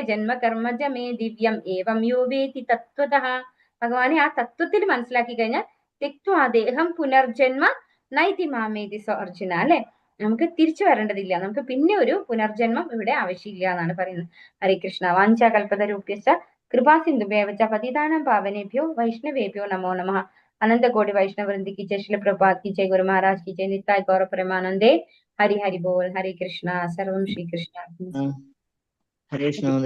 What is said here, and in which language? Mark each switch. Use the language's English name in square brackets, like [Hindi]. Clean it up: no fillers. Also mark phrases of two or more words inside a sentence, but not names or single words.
[Sanskrit] ജന്മകർമ്മജമേ ദിവ്യം ഏവം യോ വേതി തത്വതഃ. [Malayalam] ഭഗവാനെ ആ തത്വത്തിൽ മനസ്സിലാക്കി കഴിഞ്ഞാൽ [Sanskrit] തെക്വാദേഹം പുനർജന്മ നൈതി മാമേതി അർജുന [Malayalam] അല്ലെ. നമുക്ക് തിരിച്ചു വരേണ്ടതില്ല, നമുക്ക് പിന്നെ ഒരു പുനർജന്മം ഇവിടെ ആവശ്യമില്ല എന്നാണ് പറയുന്നത്. [Sanskrit] ഹരേ കൃഷ്ണ. വാഞ്ചാകൽപതരൂപ്യശ്ച കൃപാസിന്ധുഭ്യവ ച പതിതാനാം പാവനേഭ്യോ വൈഷ്ണവേഭ്യോ നമോ നമഃ. [Hindi] अनंतकोटि वैष्णववृंदी की जय, श्रील प्रभुपाद की जय, गुरु महाराज की जय, नित्याय गौर प्रेमानंदे. हरि हरि बोल. हरे कृष्णा. सर्वम श्री कृष्ण. हरे कृष्ण.